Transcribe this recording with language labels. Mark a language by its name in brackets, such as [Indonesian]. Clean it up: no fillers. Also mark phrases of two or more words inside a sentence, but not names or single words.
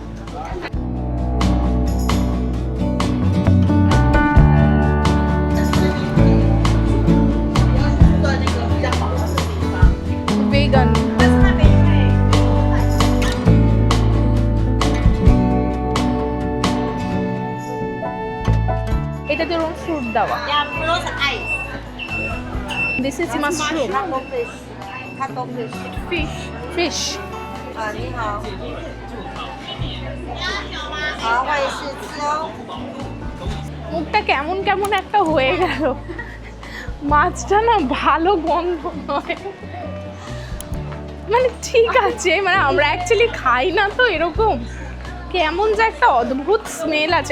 [Bangla] ভেগান। এটা তো রুম ফ্রুট দেওয়া। [English] This is mushroom. Fish. Fish. [Chinese] 你好，好，我也是吃哦。 [Bangla] মুখটা কেমন কেমন একটা হয়ে গেল। মাছটা না ভালো গন্ধ নয়, মানে ঠিক আছে, মানে আমরা অ্যাকচুয়ালি খাই না তো এরকম, কেমন যে একটা অদ্ভুত স্মেল আছে।